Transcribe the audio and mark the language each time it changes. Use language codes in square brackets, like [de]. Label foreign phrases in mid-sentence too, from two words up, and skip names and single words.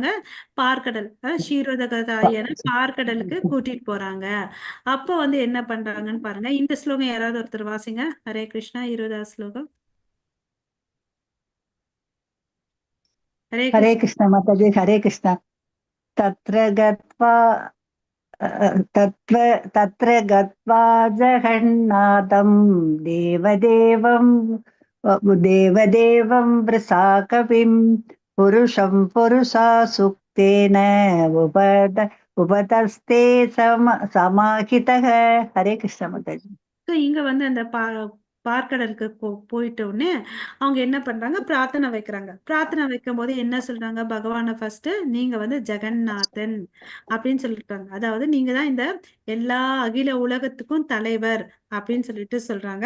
[ta] பார்க்கடல், ஷீரோதக தாயான பார்க்கடலுக்கு கூட்டிட்டு போறாங்க. அப்போ வந்து என்ன பண்றாங்கன்னு பாருங்க. இந்த ஸ்லோகம் யாராவது ஒருத்தர் வாசிங்க. [sa] हरे कृष्ण. [ta] 20வது ஸ்லோகம். ஹரே ஹரே கிருஷ்ணா. கிருஷ்ணா மாதாஜி. [sa] हरे कृष्ण. तत्र गत्वा तत्र गत्वा जगन्नाथं देवदेवं वृषाकविं पुरुषं पुरुषा सुक्तेन उपतस्ते समाहितः. हरे कृष्ण माताजी. [ta] ஸோ இங்க வந்து அந்த பார்க்கடலுக்கு போயிட்ட உடனே அவங்க என்ன பண்றாங்க, பிரார்த்தனை வைக்கிறாங்க. பிரார்த்தனை வைக்கும் போது என்ன சொல்றாங்க, பகவானை ஃபர்ஸ்ட் நீங்க வந்து ஜெகநாதன் அப்படின்னு சொல்லிட்டாங்க. அதாவது நீங்க தான் இந்த எல்லா அகில உலகத்துக்கும் தலைவர் அப்படின்னு சொல்லிட்டு சொல்றாங்க.